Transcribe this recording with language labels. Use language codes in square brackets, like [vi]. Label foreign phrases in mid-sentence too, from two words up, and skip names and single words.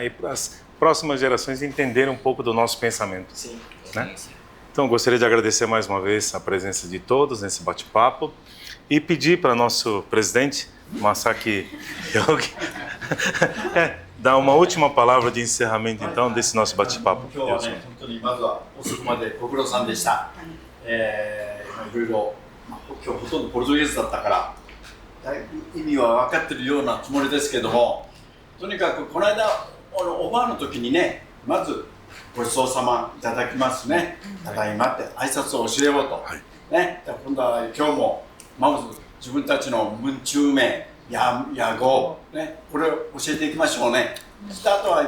[pt] E para as próximas gerações entenderem um pouco do nosso pensamento. Sim. Né? Então gostaria de agradecer mais uma vez a presença de todos nesse bate-papo e pedir para nosso presidente Masaki Yogi dar uma última palavra de encerramento então desse nosso bate-papo. [ja] 今日はね、本当にまずは遅くまでご苦労さんでした。いろいろ、今日ほとんどポルトゲーズだったからだいぶ意味は分かってるようなつもりですけども、とにかくこの間おばあの時にね、まずごちそうさまいただきますね、ただいまって挨拶を教えようと、ね、今度は今日もまず自分たちの文中名、屋号、ね、これを教えていきましょうね。そしてあとは